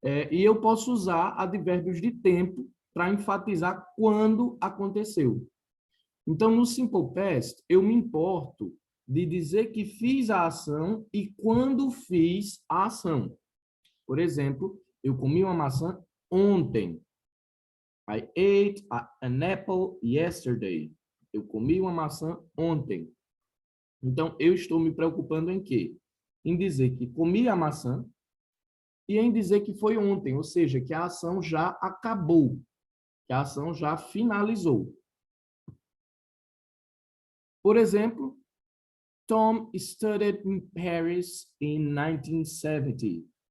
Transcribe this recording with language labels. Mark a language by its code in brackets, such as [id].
[pt] E eu posso usar advérbios de tempo para enfatizar quando aconteceu. Então, no Simple Past, eu me importo de dizer que fiz a ação e quando fiz a ação. Por exemplo, eu comi uma maçã ontem. [en] I ate an apple yesterday. [pt] Eu comi uma maçã ontem. Então, eu estou me preocupando em quê? Em dizer que comi a maçã e em dizer que foi ontem, ou seja, que a ação já acabou, que a ação já finalizou. Por exemplo, [en] Tom studied in Paris in 1970.